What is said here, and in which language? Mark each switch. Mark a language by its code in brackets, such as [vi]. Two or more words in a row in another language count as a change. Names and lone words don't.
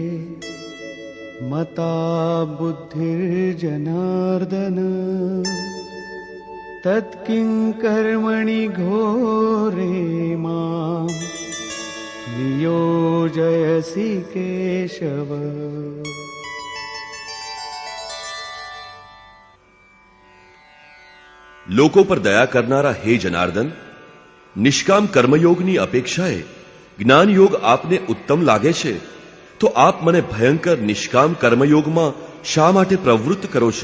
[sa] मता बुद्धिर्जनार्दन तत्किं कर्मणि घोरे मां नियोजयसि केशव. [gu] લોકો પર દયા કરનારા હે જનાર્દન, નિષ્કામ કર્મયોગની અપેક્ષાએ જ્ઞાનયોગ આપને ઉત્તમ લાગે છે, તો આપ મને ભયંકર નિષ્કામ કર્મયોગમાં શા માટે પ્રવૃત્ત કરો છો?